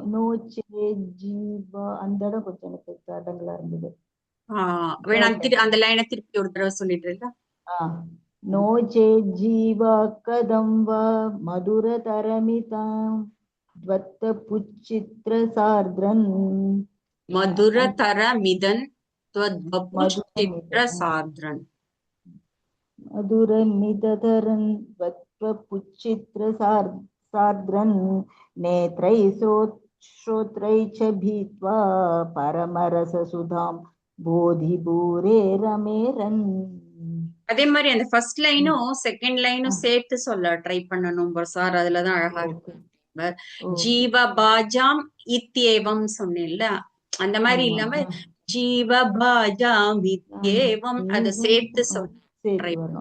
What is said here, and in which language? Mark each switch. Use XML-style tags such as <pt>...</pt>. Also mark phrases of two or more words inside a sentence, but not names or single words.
<ta>அந்த இடம் கொஞ்சம் எனக்கு தடங்களா இருந்தது. வேணா அந்த லைனை திருப்பி ஒரு தடவை சொல்லிட்டு.</ta> <sa>नो चेत् जीवा कदं वा मधुरतरमितां द्वत्वपुच्चित्रसार्द्रन् मधुरतरमिदन् त्वद्वपुच्चित्रसार्द्रन् मधुरमिदतरन् द्वत्वपुच्चित्रसार्द्रन् नेत्रैः श्रोत्रैः च भीत्वा परमरससुधां बोधिभूरे रमेरन्.</sa> <ta>அதே மாதிரி அந்த ஃபர்ஸ்ட் லைனும் செகண்ட் லைனும் சேர்த்து சொல்ல ட்ரை பண்ணணும் சார், அதுலதான் அழகா இருக்கு.</ta> <sa>जीव भाजाम् इत्येवम्</sa> <ta>சொன்னேன்ல, அந்த மாதிரி இல்லாம</ta> <sa>जीव भाजाम् इत्येवम्</sa> <ta>அதை சேர்த்து ட்ரை பண்ணணும்.</ta>